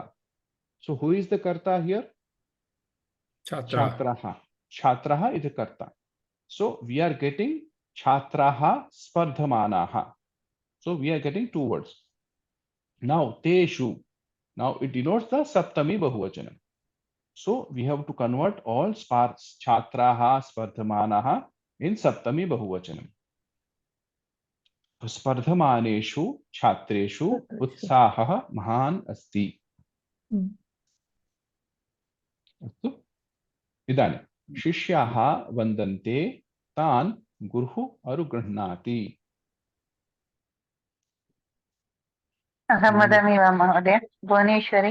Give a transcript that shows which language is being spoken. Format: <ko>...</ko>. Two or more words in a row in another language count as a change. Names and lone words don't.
<en>So who is the karta here? Chhatraha. Chhatraha is the karta. So we are getting</en> <sa>छात्राः स्पर्धमानाः.</sa> <en>So we are getting two words. Now teshu. Now it denotes the</en> <sa>सप्तमी बहुवचनम्.</sa> <en>So we have to convert all</en> <sa>छात्राः स्पर्धमानाः</sa> <en>in</en> <sa>सप्तमी बहुवचनम्. स्पर्धमानेषु छात्रेषु उत्साहः महान् अस्ति. अस्तु इदानीं शिष्याः वन्दन्ते तान् गुरुः अनुगृह्णाति अहं वदामि वा महोदय भुवनेश्वरी</sa>